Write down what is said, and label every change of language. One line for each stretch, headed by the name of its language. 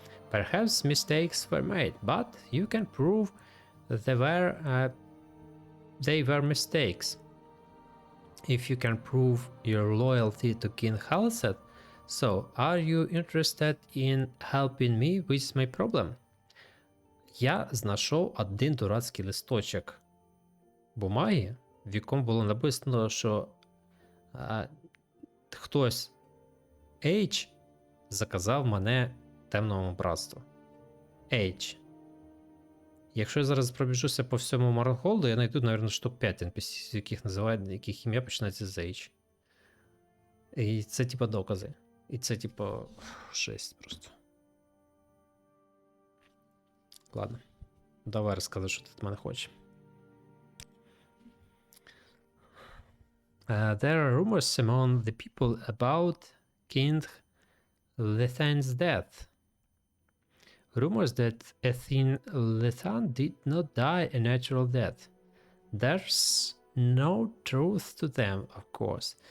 English: Perhaps mistakes were made, but you can prove they were mistakes. If you can prove your loyalty to King Halset, so are you interested in helping me with my problem?
Ukrainian: Я знайшов один дурацький листочок бумаги, в якому було написано, що хтось H заказав мене темному братству. H. Якщо я зараз пробіжуся по всьому Марнхолду, я знайду, мабуть, штук 5 NPC, яких ім'я починається з H. І це типа докази. І це типа жесть просто. Ладно. Давай розказуй, що ти від мене хочеш.
English: There are rumors among the people about King Lethan's death. Rumors that King Lethan did not die a natural death. There's no truth to them, of course.